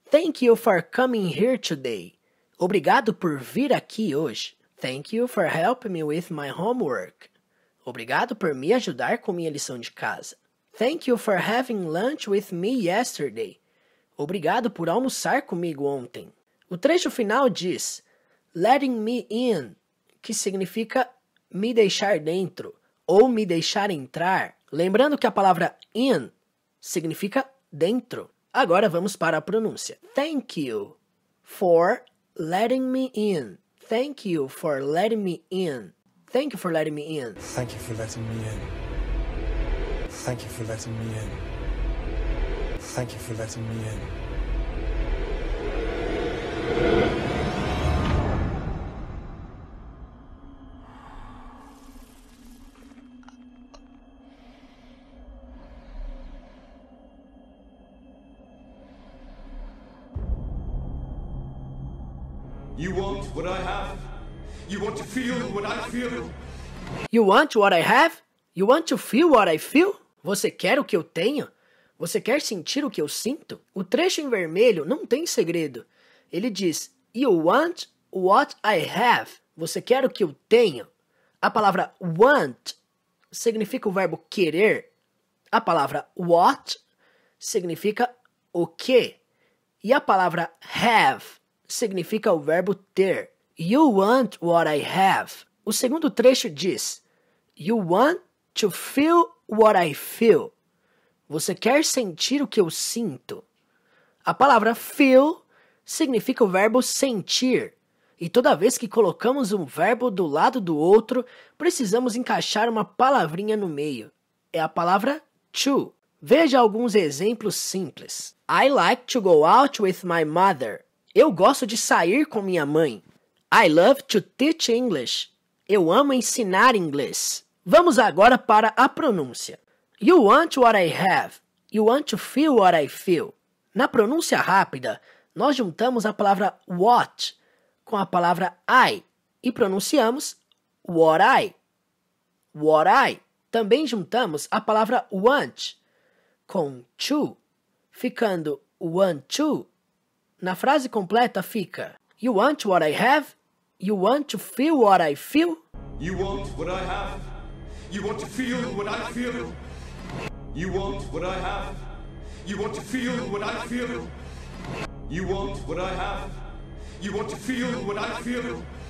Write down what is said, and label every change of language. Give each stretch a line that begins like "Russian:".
English: Thank you for coming here today.
Portuguese: Obrigado por vir aqui hoje.
English: Thank you for helping me with my homework.
Portuguese: Obrigado por me ajudar com minha lição de casa.
English: Thank you for having lunch with me yesterday.
Portuguese: Obrigado por almoçar comigo ontem. O trecho final diz
English: letting me in,
Portuguese: que significa me deixar dentro ou me deixar entrar. Lembrando que a palavra in significa dentro. Agora vamos para a pronúncia.
English: Thank you for letting me in. Thank you for letting me in. Thank you for letting me in. Thank you for letting me in. Thank you for letting me in. Thank you for letting me in. You want what I have? You want to feel what I feel? You want what I have? You want to feel what I feel?
Portuguese: Você quer o que eu tenho? Você quer sentir o que eu sinto? O trecho em vermelho não tem segredo. Ele diz,
English: you want what I have?
Portuguese: Você quer o que eu tenho? A palavra want significa o verbo querer. A palavra what significa o que. E a palavra have significa o verbo ter.
English: You want what I have.
Portuguese: O segundo trecho diz:
English: You want to feel what I feel.
Portuguese: Você quer sentir o que eu sinto. A palavra feel significa o verbo sentir. E toda vez que colocamos um verbo do lado do outro, precisamos encaixar uma palavrinha no meio. É a palavra to. Veja alguns exemplos simples.
English: I like to go out with my mother.
Portuguese: Eu gosto de sair com minha mãe.
English: I love to teach English.
Portuguese: Eu amo ensinar inglês. Vamos agora para a pronúncia.
English: You want what I have. You want to feel what I feel.
Portuguese: Na pronúncia rápida, nós juntamos a palavra what com a palavra I e pronunciamos what I. What I. Também juntamos a palavra want com to, ficando want to. Na frase completa fica:
English: You want what I have? You want to feel what I feel? You want what I have? You want to feel what I feel? You want what I have? You want to feel what I feel? You want what I have? You want to feel what I feel?